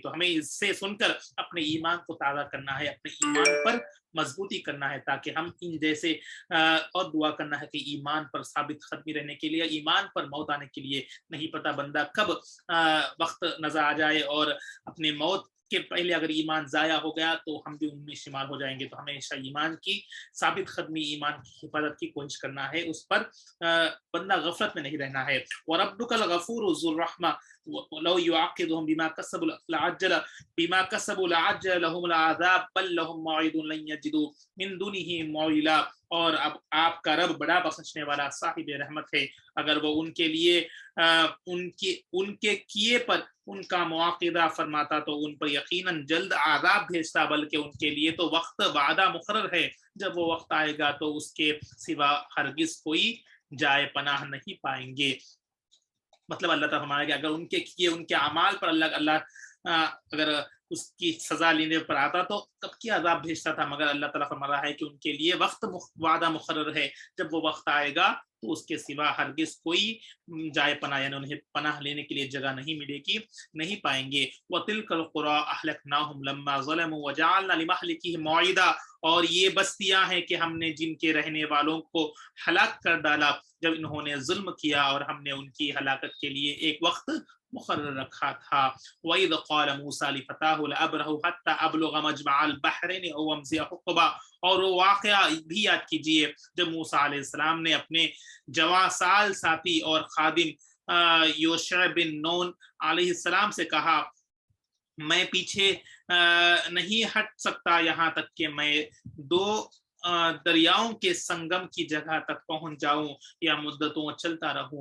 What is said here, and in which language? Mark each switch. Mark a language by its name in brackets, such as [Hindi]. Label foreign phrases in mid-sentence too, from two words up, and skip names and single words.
[Hindi] तो हमें इससे सुनकर अपने ईमान को ताज़ा करना है, अपने ईमान पर मजबूती करना है, ताकि हम इन जैसे और दुआ करना है कि ईमान पर साबित कदमी रहने के लिए, ईमान पर मौत आने के लिए। नहीं पता बंदा कब वक्त नजर आ जाए और अपनी मौत के पहले अगर ईमान जाया हो गया तो हम भी उनमें शुमार हो जाएंगे। तो हमेशा ईमान की साबित कदमी, ईमान की हिफाजत की कोशिश करना है, उस पर बंदा गफलत में नहीं रहना है। [Arabic] وربك الغفور ذو الرحمة لو يؤاخذهم بما كسبوا لعجل لهم العذاب بل لهم موعد لن يجدوا من دونه موئلا. [Hindi] और अब आपका रब बड़ा बख्शने वाला साहिब रहमत है, अगर वो उनके लिए उनके किए पर उनका मुआक़िदा फरमाता तो उन पर यकीनन जल्द आज़ाब भेजता, बल्कि उनके लिए तो वक्त वादा मुकर्रर है, जब वो वक्त आएगा तो उसके सिवा हरगिज कोई जाए पनाह नहीं पाएंगे। मतलब अल्लाह ताला फरमाया कि अगर उनके किए उनके अमाल पर अल्लाह अगर उसकी सजा लेने पर आता तो कब की अजाब भेजता था, मगर अल्लाह ताला फरमा रहा है कि उनके लिए वक्त वादा मुकर्रर है, जब वो वक्त आएगा तो उसके सिवा हरगिज कोई जाए पनाह, यानी उन्हें पनाह लेने के लिए जगह नहीं मिलेगी, नहीं पाएंगे। [Arabic] وتلك القرى أهلكناهم لما ظلموا وجعلنا لمهلكهم موعدا. [Hindi] और ये बस्तियां हैं कि हमने जिनके रहने वालों को हलाक कर डाला जब इन्होंने जुल्म किया, और हमने उनकी हलाकत के लिए एक वक्त मुकर्रर रखा था। [Arabic] وإذ قال موسى لفتاه لا أبرح حتى أبلغ مجمع البحرين أو أمضي حقبا. [Hindi] और वो वाक़या भी याद कीजिए जब मूसा अलैहिस्सलाम ने अपने जवां साल साथी और खादिम योशा बिन नून अलैहिस्सलाम से कहा, मैं पीछे नहीं हट सकता यहाँ तक कि मैं दो दरियाओं के संगम की जगह तक पहुंच जाऊं या मुद्दतों चलता रहूं।